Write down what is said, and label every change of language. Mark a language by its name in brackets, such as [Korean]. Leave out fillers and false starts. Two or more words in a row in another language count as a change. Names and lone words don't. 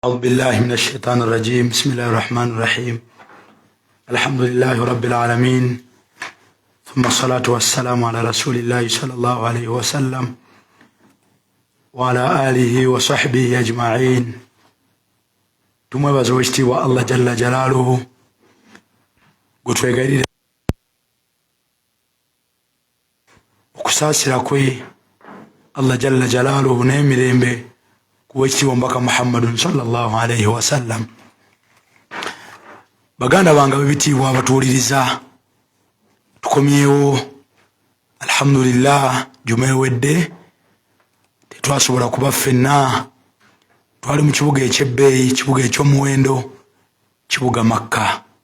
[Arabic] أعوذ بالله من الشيطان الرجيم. بسم الله الرحمن الرحيم. الحمد لله رب العالمين، ثم الصلاة والسلام على رسول الله صلى الله عليه وسلم وعلى آله وصحبه أجمعين. [Ganda] tumwebaza owekitiibwa Allah [Arabic] جل جلاله [Ganda] gwe twegairira okusaasira kwe Allah [Arabic] جل جلاله [Ganda] n'emirembe ku wekitiibwa mbaka Muhammadun [Arabic] صلى الله عليه وسلم. [Ganda] baganda bange bebitiibwa abatuwuliriza, tukomyewo alhamdulillah. juma ewedde tetwasobola kuba ffenna, twali mu kibuga ekyebbeeyi, kibuga ekyomuwendo, kibuga Makka.